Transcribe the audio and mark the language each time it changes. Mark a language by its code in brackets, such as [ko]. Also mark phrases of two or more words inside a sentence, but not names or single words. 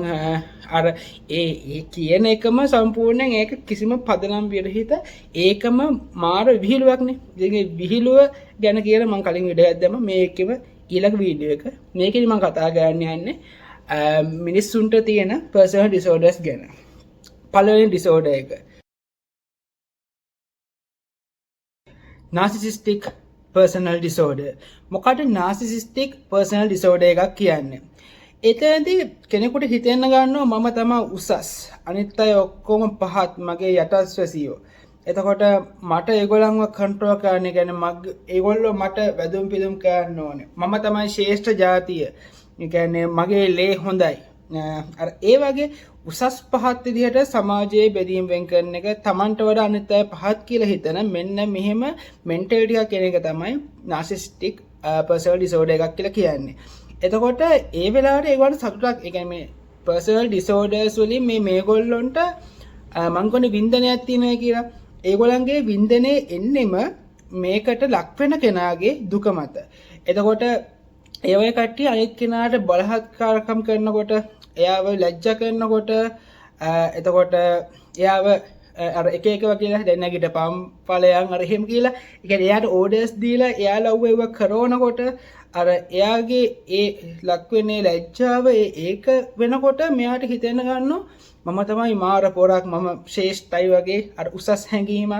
[si] අර ඒ කියන එකම සම්පූර්ණයෙන් ඒක කිසිම පදනම් විරහිත ඒකම මාර විහිළුවක්නේ. ඉතින් විහිළුව ගැන කියලා මම කලින් වීඩියෝ එකක් දැම්මා. මේකෙම ඊළඟ වීඩියෝ එක මේකෙදි මම කතා කරන්න යන්නේ මිනිස්සුන්ට තියෙන [en] personal disorders [si] ගැන. පළවෙනි ඩිසෝඩර් එක [en] narcissistic personal disorder. [si] මොකද [en] narcissistic personal disorder [si] එකක් කියන්නේ? එතනදී කෙනෙකුට හිතෙන්න ගන්නවා මම තමයි උසස්, අනිත් අය ඔක්කොම පහත්, මගේ යටස්වැසියෝ. එතකොට මට ඒගොල්ලන්ව කන්ට්‍රෝල් කරන්න, කියන්නේ ඒගොල්ලෝ මට වැදුම් පිදුම් කරන්න ඕනේ. මම තමයි ශ්‍රේෂ්ඨ ජාතිය. ඒ කියන්නේ මගේ ලේ හොඳයි. අර ඒ වගේ උසස් පහත් විදිහට සමාජයේ බෙදීම් වෙන් කරන එක, Tamanට වඩා අනිත් අය පහත් කියලා හිතන මෙන්න මෙහෙම මෙන්ටැලිටි එකක් කියන එක තමයි [en] narcissistic personal disorder [si] එකක් කියලා කියන්නේ. එතකොට ඒ වෙලාවට ඒගොල්ලන්ට සතුටක්, ඒ කියන්නේ මේ [en] personal disorders [si] වලින් මේගොල්ලොන්ට මං කියන්නේ වින්දනයක් තියෙනවා කියලා. ඒගොල්ලන්ගේ වින්දනේ එන්නෙම මේකට ලක් වෙන කෙනාගේ දුක මත. එතකොට ඒ වගේ කට්ටිය අනිත් කෙනාට බලහත්කාරකම් කරනකොට එයාව ලැජ්ජා කරනකොට එතකොට එයාව අර එක කියලා දැන් නැගිටපම් ඵලයන් අර එහෙම කියලා ඒ කියන්නේ එයාට ඕඩර්ස් දීලා එයාලා ඒව කරනකොට අර එයාගේ ඒ ලක් වෙන්නේ ලැජ්ජාව ඒක වෙනකොට මෙයාට හිතෙන්න ගන්නවා මම තමයි මාර පොරක් මම ශ්‍රේෂ්ඨයි වගේ අර උසස් හැඟීමක්.